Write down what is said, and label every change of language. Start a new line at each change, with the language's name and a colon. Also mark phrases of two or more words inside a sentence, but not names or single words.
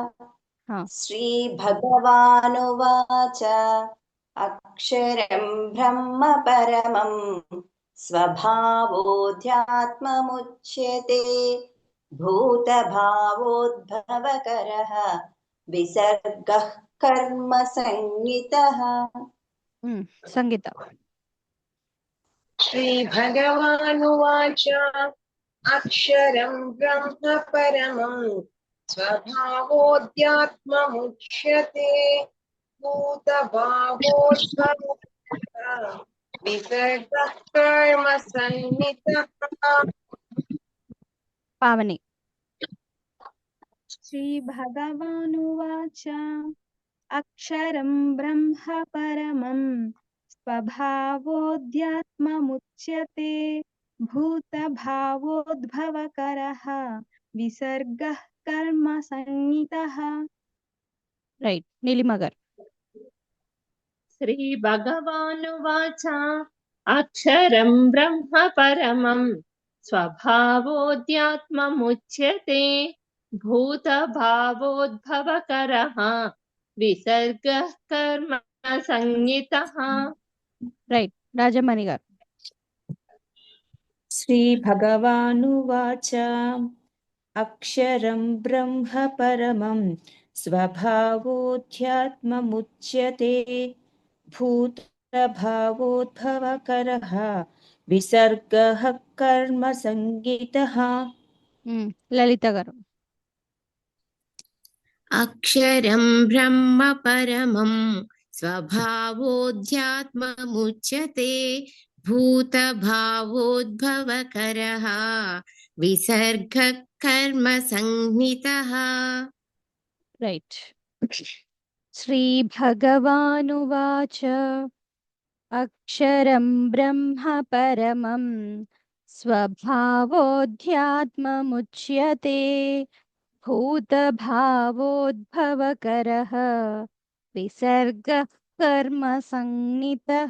Sanskrit: శ్రీభగవానువాచ అక్షరం బ్రహ్మ పరమం స్వభావోధ్యాత్మముచ్యతే భూతభావోద్భవకరః విసర్గః కర్మ సంజ్ఞితః.
Telugu: సంగీత.
Sanskrit: श्रीभगवानुवाच अक्षरं ब्रह्म परमं स्वभावोऽध्यात्ममुच्यते भूतभावोद्भवः विसर्गः कर्म सन्निधः.
Telugu: పావని.
Sanskrit: श्रीभगवानुवाच अक्षरं ब्रह्म परमं स्वभावोऽध्यात्ममुच्यते भूतभावोद्भवकरः विसर्गः कर्म संज्ञितः.
Telugu: రైట్. నీలిమ గారు.
Sanskrit: శ్రీ భగవానువాచ అక్షరం బ్రహ్మ పరమం स्वभावोऽध्यात्ममुच्यते भूतभावोद्भवकरः विसर्गः कर्म संज्ञितः
Telugu: రైట్ రాజమణి గారు.
Sanskrit: श्रीभगवानुवाच अक्षरं ब्रह्म परमं स्वभावोऽध्यात्ममुच्यते भूतभावोद्भवकरः विसर्गः कर्म संज्ञितः
Telugu: లలిత గారు.
Sanskrit: अक्षरं ब्रह्म परमं स्वभावोऽध्यात्ममुच्यते भूतभावोद्भवकरः विसर्गः कर्म संज्ञितः
Telugu: రైట్.
Sanskrit: శ్రీభగవానువాచ అక్షరం బ్రహ్మ పరమం స్వభావోऽధ్యాత్మముచ్యతే భూతభావోద్భవకరः విసర్గः కర్మ సంజ్ఞితः.